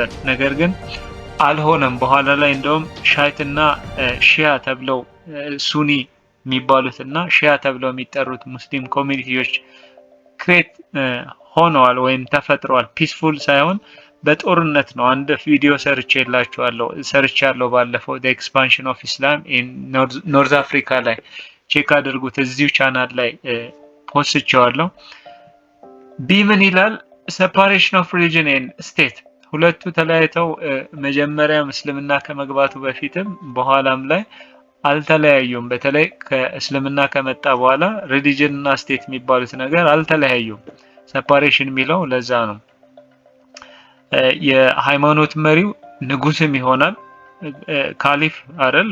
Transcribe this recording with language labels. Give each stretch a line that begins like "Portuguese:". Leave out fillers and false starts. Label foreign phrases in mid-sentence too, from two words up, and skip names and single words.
Amharic: ነገር ግን አልሆነም። በኋላ ላይ እንደውም ሻይትና ሺያ ተብለው ሱኒ የሚባሉትና ሺያ ተብለው የሚጠሩት ሙስሊም ኮሚኒቲዎች ክሬት ሆነዋል ወይም ተፈጥረዋል። ፒስፉል ሳይሆን በጦርነት ነው። አንድ ቪዲዮ ሰርቻለሁ ባለፈው
English: the expansion of Islam in North Africa
Amharic: ላይ ቼክ አድርጉት። እዚሁ ቻናል ላይ ፖስትቼዋለሁ። ቢ ምን ይላል?
English: separation of religion and state
Amharic: ሁለቱ ተለያይተው መጀመሪያ እስልምና ከመግባቱ በፊትም በኋላም ላይ አልተለያዩም። በተለይ ከእስልምና ከመጣ በኋላ ሪሊጅን እና ስቴት የሚባሉት ነገር አልተለያዩም። ሰፓሬሽን የሚለው ለዛ ነው። የሃይማኖት መሪው ንጉስም ይሆናል ካሊፍ አይደል?